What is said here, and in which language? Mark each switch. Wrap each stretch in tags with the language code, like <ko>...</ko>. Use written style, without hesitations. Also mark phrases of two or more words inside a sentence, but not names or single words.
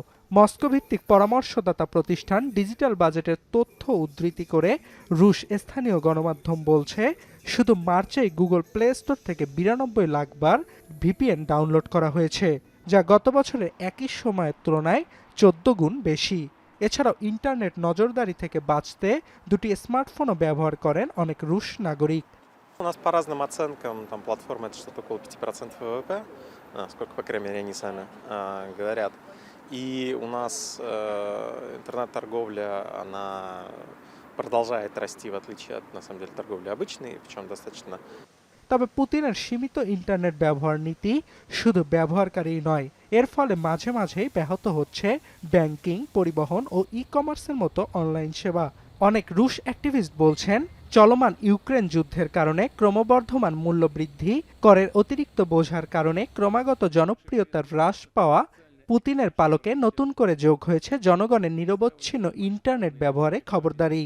<bn>মস্কো ভিত্তিক পরামর্শদাতা প্রতিষ্ঠান ডিজিটাল বাজেটের তথ্য উদ্ধৃতি করে রুশ স্থানীয় গণমাধ্যম বলছে, শুধু মার্চেই গুগল প্লে স্টোর থেকে ৯২ লাখ বার ভিপিএন ডাউনলোড করা হয়েছে, যা গত বছরের একই সময়ের তুলনায় ১৪ গুণ বেশি। এছাড়াও ইন্টারনেট নজরদারি থেকে বাঁচতে দুটি স্মার্টফোনও ব্যবহার করেন অনেক রুশ নাগরিক।</bn> <ru>У нас по разным оценкам, там платформа это что-то около 5% ВВП, сколько, по крайней мере, они сами говорят. И у нас интернет-торговля, она продолжает расти, в отличие от, на самом деле, торговли обычной, причем достаточно.</ru> <bn>তবে পুতিনের সীমিত ইন্টারনেট ব্যবহার নীতি শুধু ব্যবহারকারী নয়, এর ফলে মাঝে মাঝেই ব্যাহত হচ্ছে ব্যাংকিং, পরিবহন ও ই কমার্সের মতো অনলাইন সেবা। অনেক রুশ অ্যাক্টিভিস্ট বলছেন, চলমান ইউক্রেন যুদ্ধের কারণে ক্রমবর্ধমান মূল্যবৃদ্ধি, করের অতিরিক্ত বোঝার কারণে ক্রমাগত জনপ্রিয়তার হ্রাস পাওয়া পুতিনের পালকে নতুন করে যোগ হয়েছে জনগণের নিরবচ্ছিন্ন ইন্টারনেট ব্যবহারে খবরদারি।</bn>